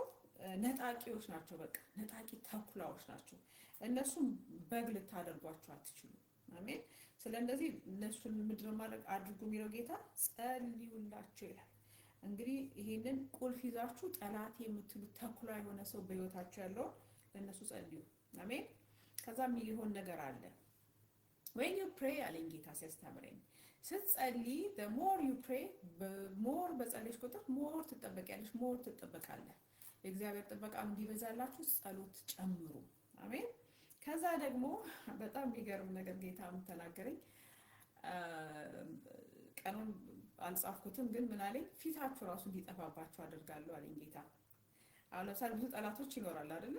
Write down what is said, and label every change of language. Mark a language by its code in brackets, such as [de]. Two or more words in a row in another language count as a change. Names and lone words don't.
[am] ነጣቂዎች ናቸው። በቃ ነጣቂ ተኩላዎች ናቸው። እነሱም በግ ልታደርጓቸው አትችሉ። አሜን። ስለዚህ እነሱን ምንድነው ማድረግ አድርጉ የሚለው ጌታ ጸልዩላቸው ይላል። እንግዲህ ይሄንን ቁልፍ ይዛችሁ ጠላት የምትሉት ተኩላ የሆነ ሰው በህይወታችሁ ያለው ለነሱ ጸልዩ። አሜን። ከዛም ይሆን ነገር አለ። [en] when you pray [am] አለኝ ጌታ ሲያስተምረኝ፣ ስትጸልይ [en] the more you pray more [am] በጸለይሽ ቁጥር more ትጠበቂያለሽ፣ more ትጠበቃለህ። የእግዚአብሔር ጥበቃ እንዲበዛላችሁ ጸሎት ጨምሩ። አሜን። ከዛ ደግሞ በጣም የሚገርም ነገር ጌታ ተናገረኝ። ቀኑን አልጻፍኩትም ግን ምን አለኝ? ፊታችሁ ራሱ እንዲጠፋባችሁ አደርጋለሁ አለኝ ጌታ። አሁን ለምሳሌ ብዙ ጠላቶች ይኖራል አይደል?